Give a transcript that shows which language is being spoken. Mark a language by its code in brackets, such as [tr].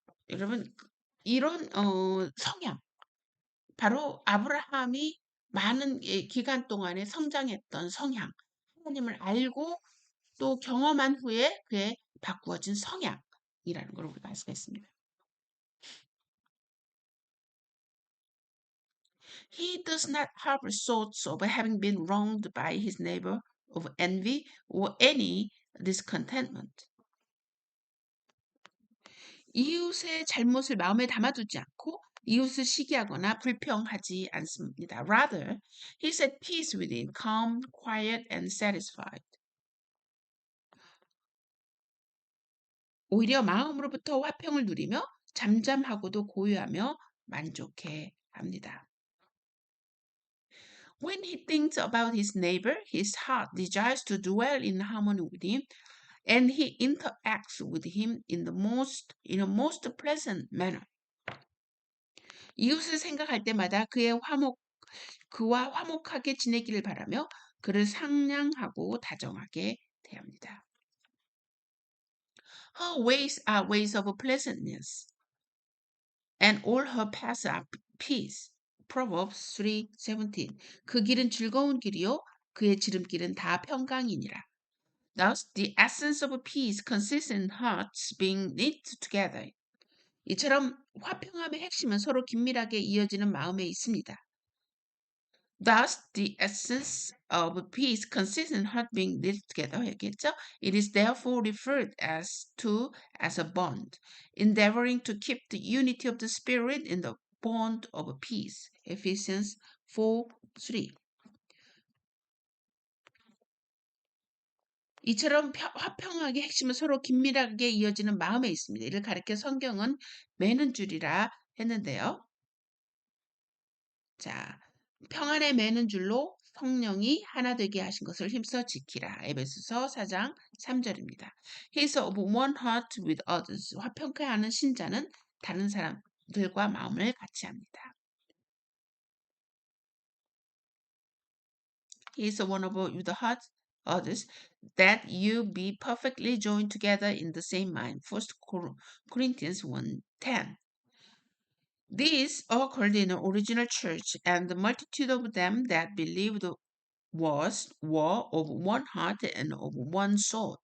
[ko] 여러분, 이런 성향, 바로 아브라함이 많은 기간 동안에 성장했던 성향, 하나님을 알고 또 경험한 후에 그의 바꾸어진 성향이라는 걸 우리가 알 수가 있습니다. [en] He does not harbor thoughts of having been wronged by his neighbor, of envy or any discontentment. [ko] 이웃의 잘못을 마음에 담아두지 않고 이웃을 시기하거나 불평하지 않습니다. [en] Rather, he is at peace within, calm, quiet, and satisfied. [ko] 오히려 마음으로부터 화평을 누리며 잠잠하고도 고요하며 만족해 합니다. [en] When he thinks about his neighbor, his heart desires to dwell in harmony with him, and he interacts with him in a most pleasant manner. [ko] 이웃을 생각할 때마다 그와 화목하게 지내기를 바라며 그를 상냥하고 다정하게 대합니다. [en] Her ways are ways of pleasantness, and all her paths are peace. Proverbs 3:17. [ko] 그 길은 즐거운 길이요 그의 지름길은 다 평강이니라. [en] Thus, the essence of peace consists in hearts being knit together. [ko] 이처럼 화평함의 핵심은 서로 긴밀하게 이어지는 마음에 있습니다. [en] Thus, the essence of peace consists in heart being knit together. [ko] 얘기했죠? [en] It is therefore referred as a bond, endeavoring to keep the unity of the spirit in the bond of peace. Ephesians 4:3. [ko] 이처럼 화평하게 핵심은 서로 긴밀하게 이어지는 마음에 있습니다. 이를 가리켜 성경은 매는 줄이라 했는데요. 자, 평안에 매는 줄로 성령이 하나 되게 하신 것을 힘써 지키라. 에베소서 4장 3절입니다. [en] He is of one heart with others. [ko] 화평케 하는 신자는 다른 사람들과 마음을 같이 합니다. [en] He is one of with the heart others, that you be perfectly joined together in the same mind. 1 Corinthians 1:10. This occurred in the original church, and the multitude of them that believed were of one heart and of one soul.